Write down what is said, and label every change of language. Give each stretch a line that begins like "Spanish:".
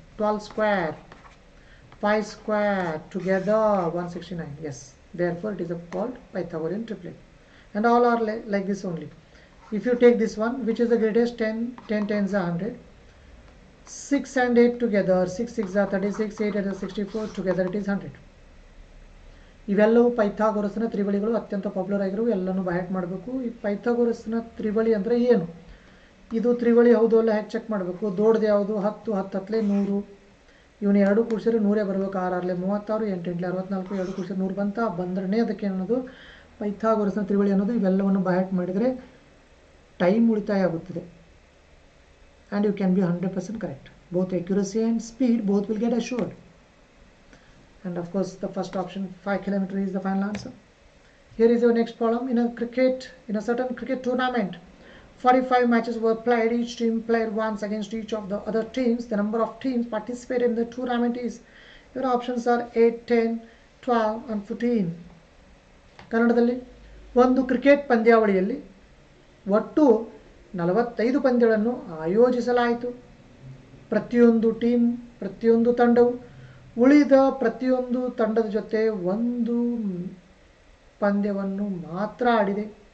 English: 12 square, 5 square, together 169. Yes, therefore it is called Pythagorean triplet. And all are like this only. If you take this one, which is the greatest? 10 10 is 100. 6 and 8 together, 6 6 are 36, 8 is 64, together it is 100.
Kannada: ಇವೆಲ್ಲವೂ ಪೈಥಾಗೊರಸ್ನ ತ್ರಿಬಳಿಗಳು, ಅತ್ಯಂತ popular ಆಗಿರೋ ಎಲ್ಲನೂ ಬೈಹ್ಯಾಟ್ ಮಾಡಬೇಕು. ಈ ಪೈಥಾಗೊರಸ್ನ ತ್ರಿಬಳಿ ಅಂದರೆ ಏನು? ಇದು ತ್ರಿಬಳಿ ಹೌದು ಅಲ್ಲ ಹೇಗೆ ಚೆಕ್ ಮಾಡಬೇಕು? ದೊಡ್ಡದು ಯಾವುದು? 10 10 ಹತ್ತಲೇ 100, ಇವನು 2 ಕೂಡಿಸಿದ್ರೆ 100 ಬರಬೇಕು. 6 6 36, 8 8 64, 2 ಕೂಡಿಸಿದ್ರೆ 100 ಬಂದ್ರೆ ಅದಕ್ಕೆ ಅನ್ನೋದು ಪೈಥಾಗೊರಸ್ನ ತ್ರಿಬಳಿ ಅನ್ನೋದು. ಇವೆಲ್ಲವನ್ನು ಬೈಹ್ಯಾಟ್ ಮಾಡಿದರೆ ಟೈಮ್ ಉಳಿತಾಯ ಆಗುತ್ತದೆ.
English: And you can be 100% correct. Both accuracy and speed both will get assured. And of course the first option, 5 kilometers, is the final answer. Here is your next problem. In a certain cricket tournament, 45 matches were played. Each team played once against each of the other teams. The number of teams participated in the tournament is, your options are 8, 10, 12 and 14.
Kannada: ಕನ್ನಡದಲ್ಲಿ ಒಂದು cricket ಪಂದ್ಯಾವಳಿಯಲ್ಲಿ ಒಟ್ಟು 45 ಪಂದ್ಯಗಳನ್ನು ಆಯೋಜಿಸಲಾಯಿತು. ಪ್ರತಿಯೊಂದು ತಂಡವು ಉಳಿದ ಪ್ರತಿಯೊಂದು ತಂಡದ ಜೊತೆ ಒಂದು ಪಂದ್ಯವನ್ನು ಮಾತ್ರ ಆಡಿದೆ.